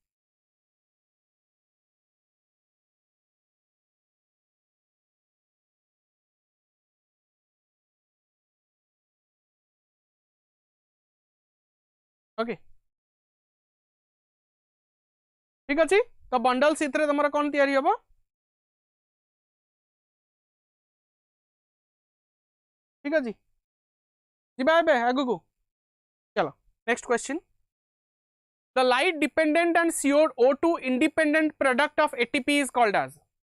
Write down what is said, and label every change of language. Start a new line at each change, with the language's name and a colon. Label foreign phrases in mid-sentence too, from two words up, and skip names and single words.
Odia: ओके ଠିକ୍ ଅଛି ତ
English: bundle sheath
Odia: ରେ ତମର କଣ ତିଆରି ହେବ ଠିକ୍ ଅଛି ଯିବା ବେ ଆଗକୁ ଚାଲ
English: next question the light dependent and CO2 independent product of ATP is called as